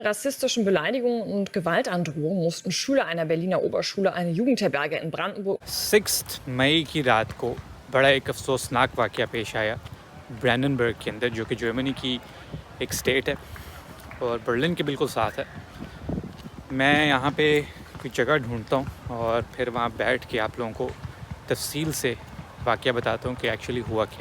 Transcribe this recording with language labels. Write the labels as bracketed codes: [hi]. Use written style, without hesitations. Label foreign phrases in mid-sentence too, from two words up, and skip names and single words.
[de] Rassistischen Beleidigungen und Gewaltandrohungen mussten Schüler einer Berliner Oberschule eine Jugendherberge in Brandenburg [hi] 6 मई की रात को बड़ा एक अफसोसनाक वाक़या पेश आया ब्रैंडनबर्ग के अंदर, जो कि जर्मनी की एक स्टेट है और बर्लिन के बिल्कुल साथ है। मैं यहाँ पे कोई जगह ढूंढता हूँ और फिर वहाँ बैठ के आप लोगों को तफसील से वाक़या बताता हूँ कि एक्चुअली हुआ क्या।